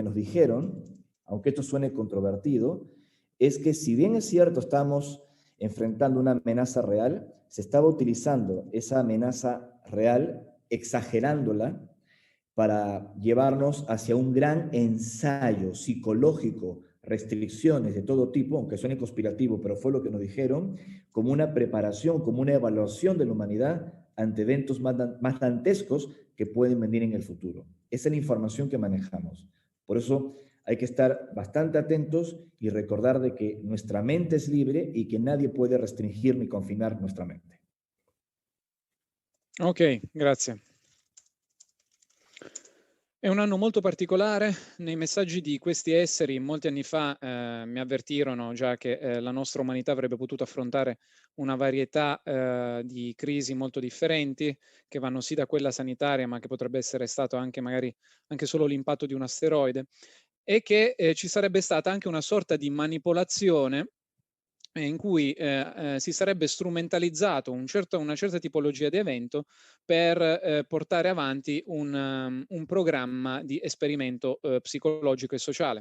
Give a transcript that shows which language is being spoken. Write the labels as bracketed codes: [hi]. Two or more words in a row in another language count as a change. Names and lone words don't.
[es] nos dijeron, aunque esto suene controvertido, es que si bien es cierto estamos enfrentando una amenaza real, se estaba utilizando esa amenaza real, exagerándola, para llevarnos hacia un gran ensayo psicológico, restricciones de todo tipo, aunque suene conspirativo, pero fue lo que nos dijeron, como una preparación, como una evaluación de la humanidad ante eventos más dantescos que pueden venir en el futuro. Esa es la información que manejamos. Por eso hay que estar bastante atentos y recordar de que nuestra mente es libre y que nadie puede restringir ni confinar nuestra mente. [it] Ok, grazie. È un anno molto particolare. Nei messaggi di questi esseri molti anni fa mi avvertirono già che la nostra umanità avrebbe potuto affrontare una varietà di crisi molto differenti, che vanno sì da quella sanitaria, ma che potrebbe essere stato anche magari anche solo l'impatto di un asteroide, e che ci sarebbe stata anche una sorta di manipolazione in cui si sarebbe strumentalizzato una certa tipologia di evento per portare avanti un programma di esperimento psicologico e sociale.